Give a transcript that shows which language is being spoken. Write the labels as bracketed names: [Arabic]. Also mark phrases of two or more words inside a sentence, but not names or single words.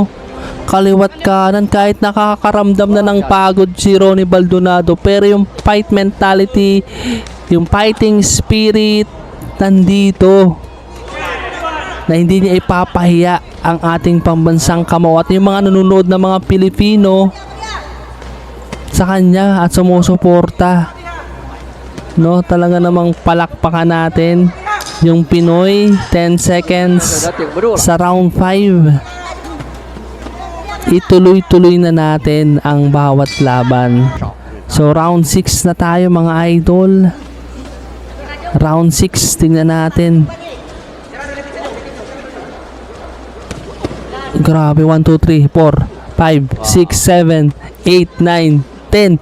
[Filipino] Kaliwat kanan, kahit nakakaramdam na ng pagod si Ronnie Baldonado, pero yung [English] fight mentality, [Filipino] yung [English] fighting spirit [Filipino] nandito, na hindi niya ipapahiya ang ating pambansang kamao at yung mga nanonood na mga Pilipino sa kanya at sumusuporta, no? Talaga namang palakpakan natin yung Pinoy. 10 seconds [Chinese] 有点顶不住了， [Filipino] sa round 5. Ituloy-tuloy na natin ang bawat laban. So round 6 na tayo mga idol. Round 6, tingnan natin. Grabe, 1, 2, 3, 4, 5, 6, 7, 8, 9, 10.